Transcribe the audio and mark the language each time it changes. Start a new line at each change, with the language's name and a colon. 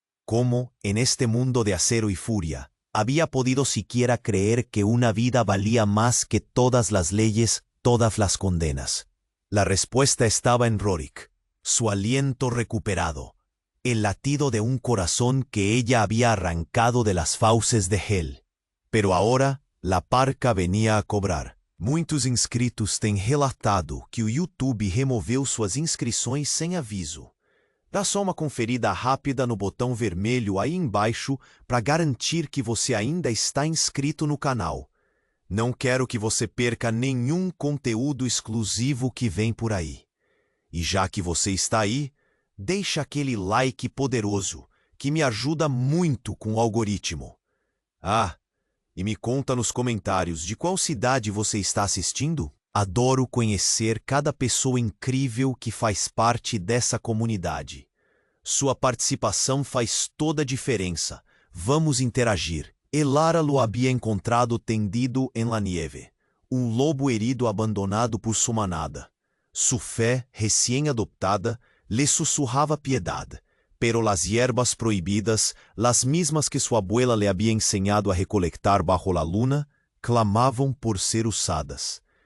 Spanish: ¿Cómo, en este mundo de acero y furia, había podido siquiera creer que una vida valía más que todas las leyes, todas las condenas? La respuesta estaba en Rorik, su aliento recuperado, el latido de un corazón que ella había arrancado de las fauces de Hel. Pero ahora, la parca venía a cobrar.
Portuguese: Muitos inscritos têm relatado que o YouTube removeu suas inscrições sem aviso. Dá só uma conferida rápida no botão vermelho aí embaixo para garantir que você ainda está inscrito no canal. Não quero que você perca nenhum conteúdo exclusivo que vem por aí. E já que você está aí, deixa aquele like poderoso, que me ajuda muito com o algoritmo. Ah, e me conta nos comentários de qual cidade você está assistindo? Adoro conhecer cada pessoa incrível que faz parte dessa comunidade. Sua participação faz toda a diferença. Vamos interagir.
Spanish: Elara lo había encontrado tendido en la nieve, un lobo herido abandonado por su manada. Su fe, recién adoptada, le susurraba piedad, pero las hierbas prohibidas, las mismas que su abuela le había enseñado a recolectar bajo la luna, clamavam por ser usadas.